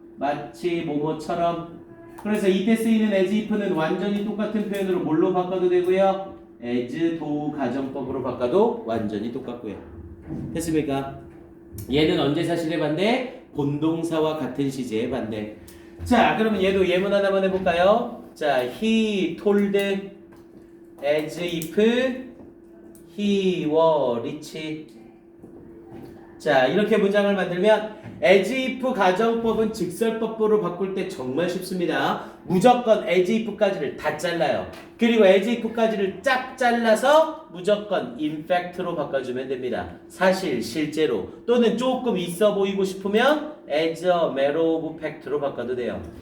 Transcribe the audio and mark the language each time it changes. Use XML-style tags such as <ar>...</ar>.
<ko>마치 뭐뭐처럼. 그래서 이때 쓰이는 as if는 완전히 똑같은 표현으로 뭘로 바꿔도 되고요? as do 가정법으로 바꿔도 완전히 똑같고요. 됐습니까? 얘는 언제 사실의 반대? 본동사와 같은 시제의 반대. 자, 그러면 얘도 예문 하나만 해볼까요?</ko> <en>자, he told as if he were rich.</en> <ko>자, 이렇게 문장을 만들면 as if 가정법은 직설법으로 바꿀 때 정말 쉽습니다. 무조건 as if까지를 다 잘라요. 그리고 as if까지를 쫙 잘라서 무조건 in fact로 바꿔주면 됩니다. 사실, 실제로, 또는 조금 있어 보이고 싶으면</ko> <en>as a matter of fact</en> <ko>로 바꿔도 돼요.</ko>